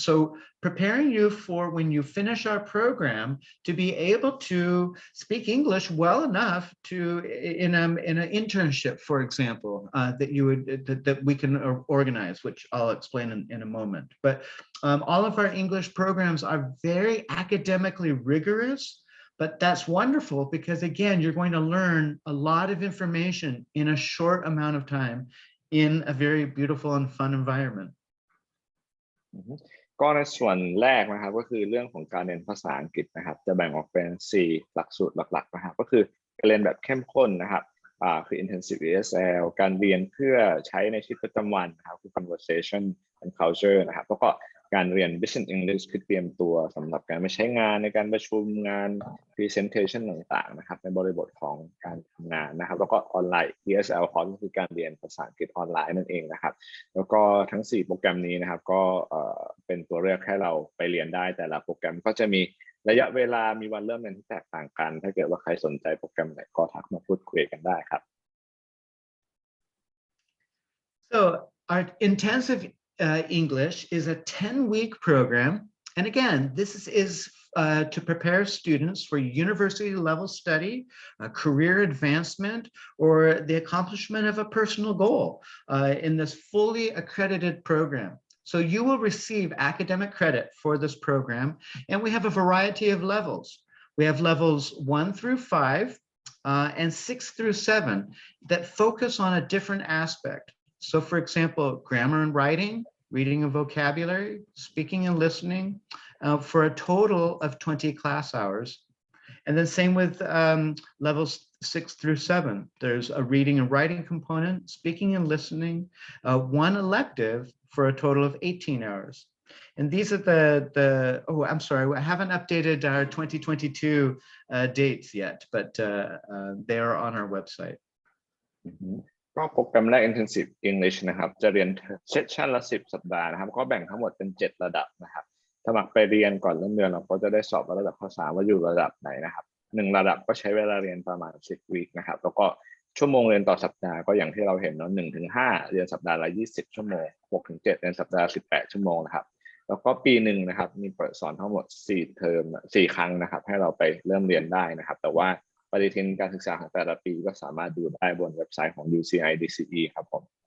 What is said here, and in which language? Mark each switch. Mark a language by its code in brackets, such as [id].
[en] So preparing you for when you finish our program to be able to speak English well enough to in an internship, for example, that we can organize, which I'll explain in a moment. But all of our English programs are very academically rigorous. But that's wonderful because, again, you're going to learn a lot of information in a short amount of time in a very beautiful and fun environment. [th] ก็ในส่วนแรกนะครับก็คือเรื่องของการเรียนภาษาอังกฤษนะครับจะแบ่งออกเป็น4หลักสูตรหลักๆนะครับก็คือการเรียนแบบเข้มข้นนะครับคือ Intensive ESL การเรียนเพื่อใช้ในชีวิตประจำวันนะครับคือ Conversation and Culture นะครับแล้วก็การเรียน Business English คือเตรียมตัวสำหรับการไปใช้งานในการประชุมงาน Presentation ต่างๆนะครับในบริบทของการทำงานนะครับแล้วก็ออนไลน์ ESL Course ก็คือการเรียนภาษาอังกฤษออนไลน์นั่นเองนะครับแล้วก็ทั้ง4โปรแกรมนี้นะครับก็ เป็นตัวเลือกให้เราไปเรียนได้แต่ละโปรแกรมก็จะมีระยะเวลามีวันเริ่มเรียนที่แตกต่างกันถ้าเกิดว่าใครสนใจโปรแกรมไหนก็ทักมาพูดคุยกันได้ครับ [en] So our intensive English is a 10-week program. And again, this is to prepare students for university level study, career advancement, or the accomplishment of a personal goal in this fully accredited program. So you will receive academic credit for this program. And we have a variety of levels. We have levels 1 through 5 and 6 through 7 that focus on a different aspect. So for example, grammar and writing, reading and vocabulary, speaking and listening, for a total of 20 class hours. And then same with levels 6 through 7. There's a reading and writing component, speaking and listening, one elective for a total of 18 hours. And these are oh, I'm sorry, I haven't updated our 2022 dates yet, but they are on our website. [th] ก็โปรแกรมแรก Intensive English นะครับจะเรียนเซสชั่นละ10 สัปดาห์นะครับก็แบ่งทั้งหมดเป็น7ระดับนะครับสมัครไปเรียนก่อนเริ่มเรียนเราก็จะได้สอบระดับภาษาว่าอยู่ระดับไหนนะครับ1ระดับก็ใช้เวลาเรียนประมาณ10 วีคนะครับแล้วก็ ชั่วโมงเรียนต่อสัปดาห์ก็อย่างที่เราเห็นเนาะ1 ถึง 5เรียนสัปดาห์ละ20 ชั่วโมง6 ถึง 7เรียนสัปดาห์ละ18 ชั่วโมงนะครับแล้วก็ปีหนึ่งนะครับมีเปิดสอนทั้งหมด4 เทอม4 ครั้งนะครับให้เราไปเริ่มเรียนได้นะครับแต่ว่าปฏิทินการศึกษาของแต่ละปีก็สามารถดูได้บนเว็บไซต์ของ UCI DCE ครับผม